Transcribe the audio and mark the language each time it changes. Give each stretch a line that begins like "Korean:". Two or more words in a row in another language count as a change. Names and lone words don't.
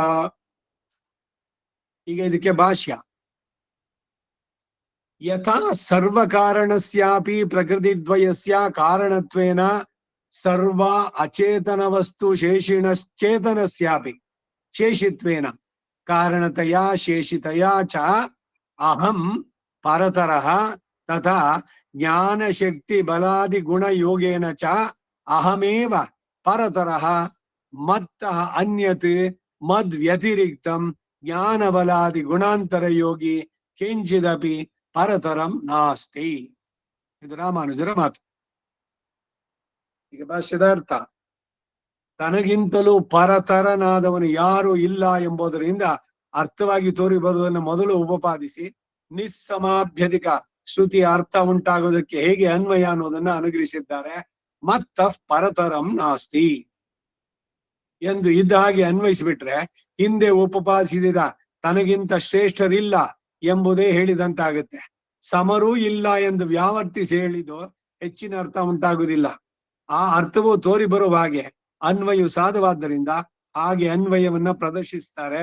Kannada: ಈಗ ಇದಕ್ಕೆ ಭಾಷ್ಯ.
Sanskrit: ಯಥಾ ಸರ್ವಕಾರಣಸ್ಯಾಪಿ ಪ್ರಕೃತಿದ್ವಯಸ್ಯ ಕಾರಣತ್ವೇನ ಸರ್ವ ಅಚೇತನ ವಸ್ತು ಶೇಷಿಣಶ್ಚೇತನಸ್ಯಾಪಿ ಶೇಷಿತ್ವೇನ ಕಾರಣತಯಾ ಶೇಷಿತಯಾ ಚ ಅಹಂ ಪರತರಃ ತಥಾ ಜ್ಞಾನಶಕ್ತಿ ಬಲಾದಿ ಗುಣ ಯೋಗೇನ ಚ ಅಹಮೇವ ಪರತರಃ ಮತ್ತಃ ಅನ್ಯತ್ ಮದ್ ವ್ಯತಿರಿಕ್ತಂ ಜ್ಞಾನ ಬಲಾದಿ ಗುಣಾಂತರ ಯೋಗಿ ಕಿಂಚಿದಪಿ ಪರತರಂ ನಾಸ್ತಿ.
Kannada: ಇದು ರಾಮಾನುಜರ ಮಾತು. ಈಗ ಭಾಷ್ಯದ ಅರ್ಥ, ತನಗಿಂತಲೂ ಪರತರನಾದವನು ಯಾರು ಇಲ್ಲ ಎಂಬುದರಿಂದ ಅರ್ಥವಾಗಿ ತೋರಿ ಬರುವುದನ್ನು ಮೊದಲು ಉಪಪಾದಿಸಿ ನಿಸ್ಸಮಾಭ್ಯಧಿಕ ಶ್ರುತಿಯ ಅರ್ಥ ಉಂಟಾಗುವುದಕ್ಕೆ ಹೇಗೆ ಅನ್ವಯ ಅನ್ನೋದನ್ನ ಅನುಗ್ರಹಿಸಿದ್ದಾರೆ.
Sanskrit: ಮತ್ತಃ ಪರತರಂ ನಾಸ್ತಿ
Kannada: ಎಂದು ಇದ್ದ ಹಾಗೆ ಅನ್ವಯಿಸಿಬಿಟ್ರೆ ಹಿಂದೆ ಉಪಪಾದಿಸಿದ ತನಗಿಂತ ಶ್ರೇಷ್ಠರಿಲ್ಲ ಎಂಬುದೇ ಹೇಳಿದಂತಾಗುತ್ತೆ. ಸಮರೂ ಇಲ್ಲ ಎಂದು ವ್ಯಾವರ್ತಿಸಿ ಹೇಳಿದ್ದು ಹೆಚ್ಚಿನ ಅರ್ಥ ಉಂಟಾಗುವುದಿಲ್ಲ. ಆ ಅರ್ಥವು ತೋರಿ ಬರುವ ಹಾಗೆ ಅನ್ವಯವು ಸಾಧವಾದ್ದರಿಂದ ಹಾಗೆ ಅನ್ವಯವನ್ನ ಪ್ರದರ್ಶಿಸ್ತಾರೆ.